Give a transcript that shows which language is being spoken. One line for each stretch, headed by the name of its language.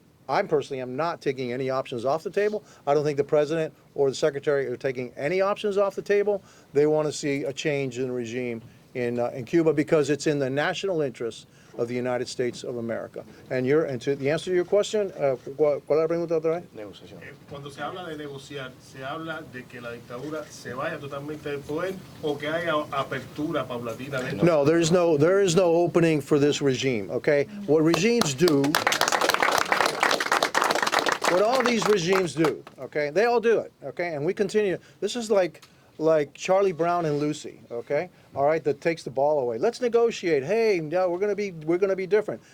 English: I personally am not taking any options off the table. I don't think the president or the secretary are taking any options off the table. They want to see a change in the regime in Cuba because it's in the national interest of the United States of America. And to the answer to your question,
Spanish: ¿cuál es la pregunta otra vez? Negociación. Cuando se habla de negociar, se habla de que la dictadura se vaya totalmente del poder o que haya apertura paulatina de
English: No, there is no opening for this regime, okay? What regimes do, what all these regimes do, okay? They all do it, okay? And we continue. This is like Charlie Brown and Lucy, okay? All right, that takes the ball away. Let's negotiate. Hey, no, we're gonna be different.